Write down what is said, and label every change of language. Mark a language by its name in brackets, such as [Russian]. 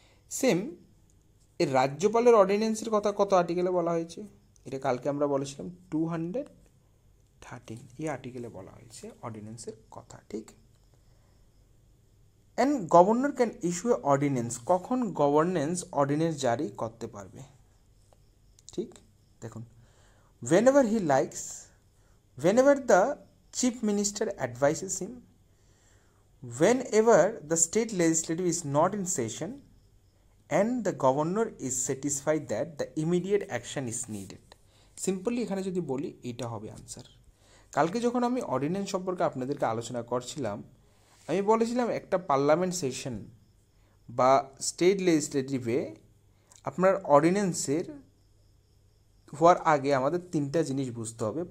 [Bangla] Same এর রাজ্যপালের অর্ডিন্যান্সের কথা কত আর্টিকেলে বলা হয়েছে? এটা কালকে আমরা বলেছিলাম 213 এই আর্টিকেলে বলা হয়েছে অর্ডিন্যান্সের কথা, ঠিক। [English] and governor can issue a ordinance, [Bangla] কখন গভর্নেন্স অর্ডিন্যান্স জারি করতে পারবে, ঠিক। [English] দেখুন, whenever he likes, whenever the chief minister advises him, whenever the state legislative is not in session and the governor is satisfied that the immediate action is needed. [Bangla] Simply এখানে যদি বলি এটা হবে আনসার। কালকে যখন আমি অর্ডিন্যান্স সম্পর্কে আপনাদেরকে আলোচনা করছিলাম, আমি বলেছিলাম একটা পার্লামেন্ট সেশন বা স্টেট লেজিসলেটিভে আপনার অর্ডিন্যান্সের হওয়ার আগে আমাদের তিনটা জিনিস বুঝতে হবে।